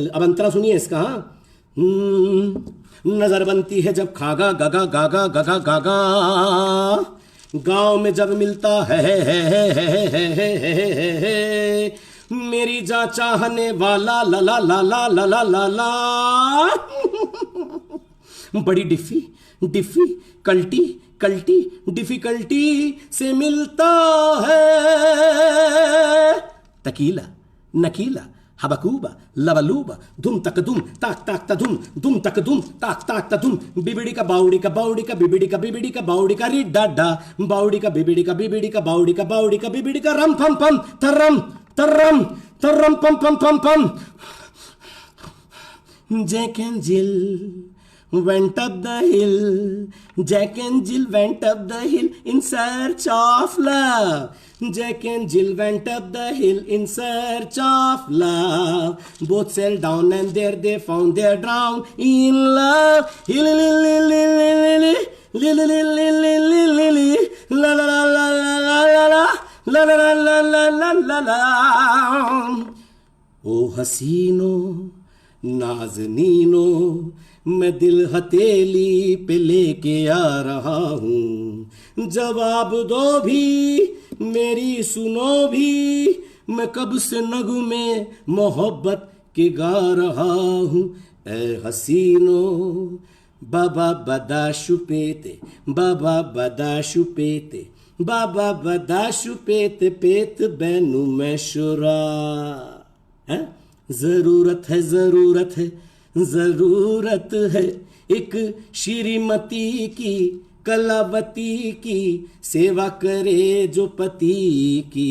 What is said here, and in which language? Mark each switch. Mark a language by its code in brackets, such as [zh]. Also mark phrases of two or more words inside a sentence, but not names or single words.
[hi] अब अंतरा सुनिए इसका। नजर बनती है जब खागा गगा गागा गगा गागा, गांव में जब मिलता है मेरी जा चाहने वाला ला ला ला ला ला ला ला ला। बड़ी [en] difficulty difficulty [hi] से मिलता है, तकीला नकीला हबकूबा लबलूबा धुम तक धुम ताक ताक ता धुम धुम तक धुम ताक ताक ता धुम, बिबिड़ी का बाउड़ी का बाउड़ी का बिबिड़ी का बाउड़ी का री डाडा, बाउड़ी का बिबिड़ी का बाउड़ी का बिबिड़ी का रम फम फम थर्रम थर्रम थर्रम पम पम पम पम। [en] Jack and Jill went up the hill. Jack and Jill went up the hill in search of love. Jack and Jill went up the hill in search of love. Both sailed down and there they found their drown in love. La la la la la la la. [hi] ओ हसीनो नाज़नीनो, मैं दिल हथेली पे लेके आ रहा हूँ, जवाब दो भी मेरी सुनो भी, मैं कब से नगमे मोहब्बत के गा रहा हूँ। ए हसीनो बाबा बदाशु पेते, बाबा बदाशु पेते, बाबा बदाशु पेते पेत बैनु मैं शुरा। है जरूरत है, जरूरत है, जरूरत है एक श्रीमती की, कलावती की, सेवा करे जो पति की।